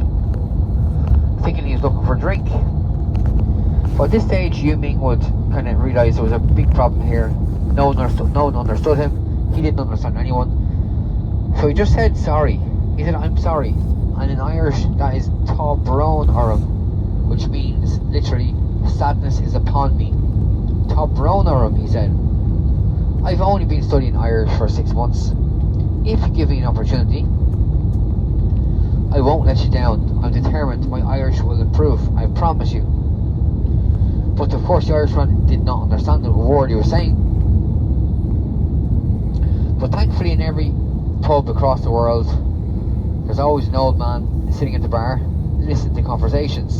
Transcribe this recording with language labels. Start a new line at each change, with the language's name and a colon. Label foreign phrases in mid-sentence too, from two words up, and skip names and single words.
English: Thinking he was looking for a drink. But at this stage, Yu Ming would kind of realise there was a big problem here. No one understood him. He didn't understand anyone. So he just said sorry. He said, "I'm sorry." And in Irish, that is
Irish: Tá brón orm,
English: which means literally, sadness is upon me.
Irish: Tá brón orm,
English: he said. "I've only been studying Irish for 6 months. If you give me an opportunity, I won't let you down. I'm determined my Irish will improve, I promise you." But of course the Irishman did not understand the word he was saying. But thankfully in every pub across the world, there's always an old man sitting at the bar, listening to conversations.